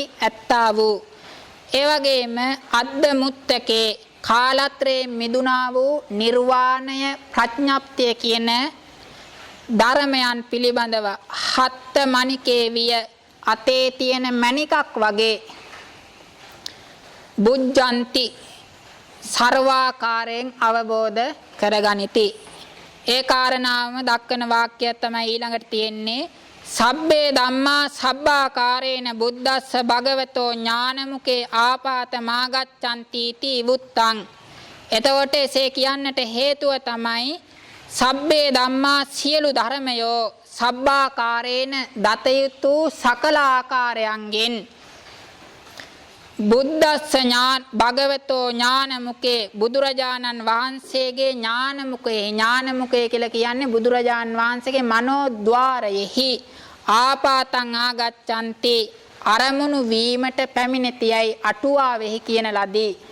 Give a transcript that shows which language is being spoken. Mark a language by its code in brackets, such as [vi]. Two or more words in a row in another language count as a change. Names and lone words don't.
[si] ඇත්තා වූ ඒ වගේම [pi] අද්ද මුත්තකේ [si] කාලත්‍රයේ මිදුණා වූ නිර්වාණය ප්‍රඥප්තිය කියන ධර්මයන් පිළිබඳව [pi] හත්ත මණිකේ [si] විය අතේ තියෙන මණිකක් වගේ බුද්ධಂತಿ සර්වාකාරයෙන් අවබෝධ කරගනිති. ඒ කාරණාවම දක්වන වාක්‍යය තමයි ඊළඟට තියෙන්නේ [pi] සබ්බේ ධම්මා සබ්බාකාරේන බුද්දස්ස භගවතෝ ඥානමුකේ ආපාත මාගච්ඡanti ති වුත්තං. [si] එතකොට එසේ කියන්නට හේතුව තමයි [pi] සබ්බේ ධම්මා [si] සියලු ධර්මයෝ සබ්බාකාරේන දතයුතු සකල ආකාරයන්ගෙන් [pi] බුද්දස්ස භගවතෝ ඥානමුකේ [si] බුදුරජාණන් වහන්සේගේ ඥානමුකේ කියලා කියන්නේ බුදුරජාණන් වහන්සේගේ මනෝද්වාරයෙහි [pi] ආපාතං ආගච්ඡanti [si] අරමුණු වීමට පැමිණෙතියයි අටුවාවෙහි කියන ලදී.